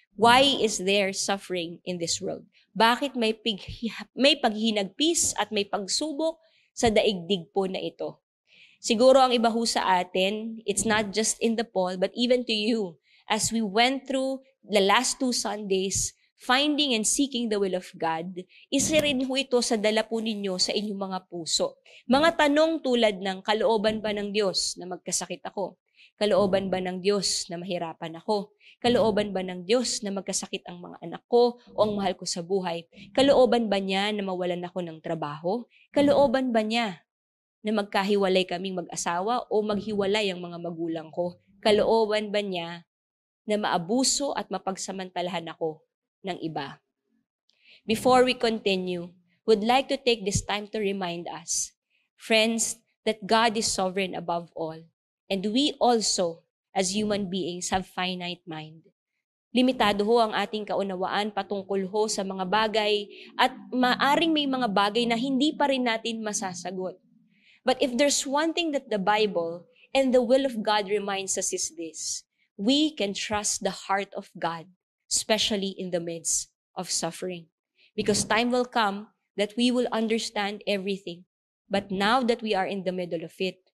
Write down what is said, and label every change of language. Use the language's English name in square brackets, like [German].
[English] Why is there suffering in this world? [Filipino] Bakit may paghinagpis at may pagsubok sa daigdig po na ito? Siguro ang iba ho sa atin, [English] it's not just in the poll, but even to you, as we went through the last 2 Sundays, finding and seeking the will of God, [Filipino] isa rin ho ito sa dala po ninyo sa inyong mga puso. Mga tanong tulad ng kalooban ba ng Diyos na magkasakit ako? Kalooban ba ng Diyos na mahirapan ako? Kalooban ba ng Diyos na magkasakit ang mga anak ko o ang mahal ko sa buhay? Kalooban ba niya na mawalan ako ng trabaho? Kalooban ba niya na magkahiwalay kaming mag-asawa o maghiwalay ang mga magulang ko? Kalooban ba niya na maabuso at mapagsamantalahan ako ng iba? [English] Before we continue, would like to take this time to remind us, friends, that God is sovereign above all, and we also, as human beings, have finite mind. [Filipino] Limitado ho ang ating kaunawaan patungkol ho sa mga bagay at maaring may mga bagay na hindi pa rin natin masasagot. [English] But if there's one thing that the Bible and the will of God reminds us is this: we can trust the heart of God, especially in the midst of suffering. Because time will come that we will understand everything. But now that we are in the middle of it,